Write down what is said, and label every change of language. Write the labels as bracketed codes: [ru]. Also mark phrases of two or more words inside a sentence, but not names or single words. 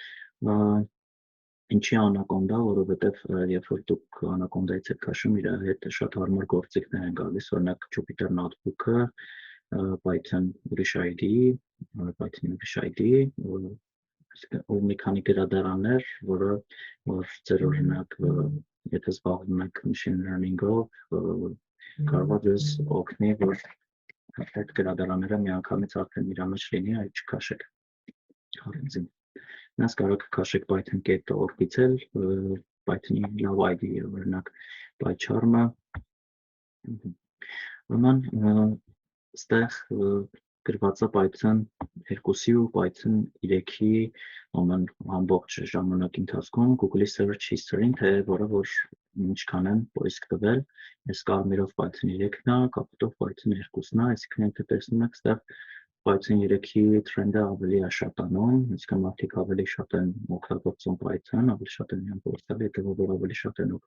[hy] Ինչի Anaconda, որովհետև երբ որ դուք Anaconda-ից եք քաշում, իր հետ շատ հարմար գործիքներ են գալիս, օրինակ Jupyter Notebook-ը, Python ուրիշ ID-ի, Python ուրիշ ID-ի, ու մի քանի գրադարաններ, որ ձեր օրինակ եթե զբաղվում եք [en] machine learning- [hy] ով, կարող է ձեզ օգնի, որ այդ գրադարանները միանգամից արդեն իր մեջ լինի, այլ չքաշեք առանձին։ Նրանց կարող եք քաշեք python.org-ից էլ, Python-ի լավ ID-ը, օրինակ PyCharm-ը։ Ուրեմն ստեղ գրված է Python 2-ի ու Python 3-ի ամբողջ ժամանակի ընթացքում Google-ի [en] search history- [hy] ին, թե որը որ ինչքան են poisk տվել, այս կարմիրով Python 3-ն է, կապիտով Python 2-ն է, այսինքն եթե տեսնում եք ստեղ Python 3-ի trend-ը ավելի է շատանում, այսինքն մարդիկ ավելի շատ են օգտագործում Python, ավելի շատ են փորձել, եթե որ ավելի շատ են